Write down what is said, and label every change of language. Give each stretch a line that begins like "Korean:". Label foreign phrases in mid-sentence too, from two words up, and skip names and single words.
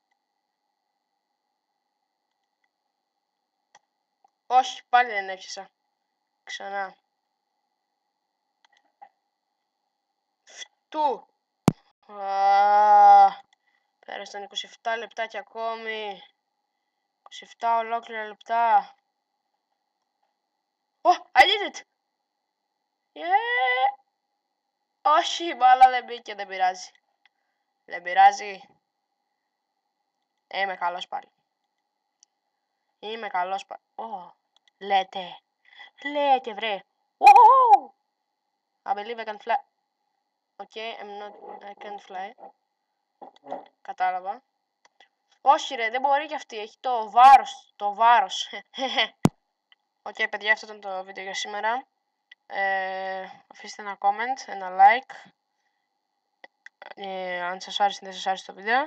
Greek: Όχι, πάλι δεν έπιασα. Ξανά. Φτού. Πέρασαν 27 λεπτάκια ακόμη. 27 ολόκληρα λεπτά.
English: I did it!
Greek: Όχι, η μπάλα δεν μπήκε, δεν πειράζει. Δεν πειράζει. Είμαι καλός πάλι. Λέτε βρε.
English: I believe I can fly. Okay, I can't fly.
Greek: Κατάλαβα. Όχι ρε, δεν μπορεί κι αυτή, έχει το βάρος. Οκ, παιδιά, αυτό ήταν το βίντεο για σήμερα. Αφήστε ένα comment, ένα like. Αν σας άρεσε ή δεν σας άρεσε το βίντεο.